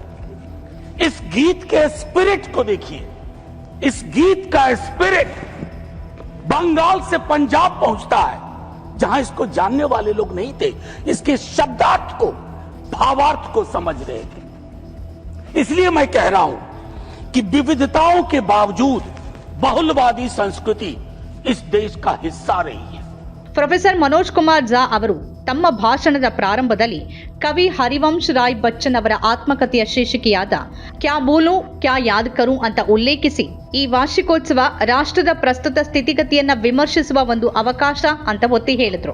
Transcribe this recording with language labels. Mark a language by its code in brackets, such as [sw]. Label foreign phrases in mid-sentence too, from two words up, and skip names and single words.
[hi] इस गीत के स्पिरिट को देखिए, इस गीत का स्पिरिट बंगाल से पंजाब पहुंचता है, जहां इसको जानने वाले लोग नहीं थे, इसके शब्दार्थ को, भावार्थ को समझ रहे थे। इसलिए मैं कह रहा हूं कि विविधताओं के बावजूद बहुलवादी संस्कृति इस देश का हिस्सा रही है। [kn] ಪ್ರೊಫೆಸರ್ ಮನೋಜ್ ಕುಮಾರ್ ಜಾ ಅವರು ತಮ್ಮ ಭಾಷಣದ ಪ್ರಾರಂಭದಲ್ಲಿ ಕವಿ ಹರಿವಂಶ್ ರಾಯ್ ಬಚ್ಚನ್ ಅವರ ಆತ್ಮಕಥೆಯ ಶೀರ್ಷಿಕೆಯಾದ ಕ್ಯಾ ಭೂಲು ಕ್ಯಾ ಯಾದ್ ಕರೂ ಅಂತ ಉಲ್ಲೇಖಿಸಿ ಈ ವಾರ್ಷಿಕೋತ್ಸವ ರಾಷ್ಟ್ರದ ಪ್ರಸ್ತುತ ಸ್ಥಿತಿಗತಿಯನ್ನ ವಿಮರ್ಶಿಸುವ ಒಂದು ಅವಕಾಶ ಅಂತ ಒತ್ತಿ ಹೇಳಿದ್ರು.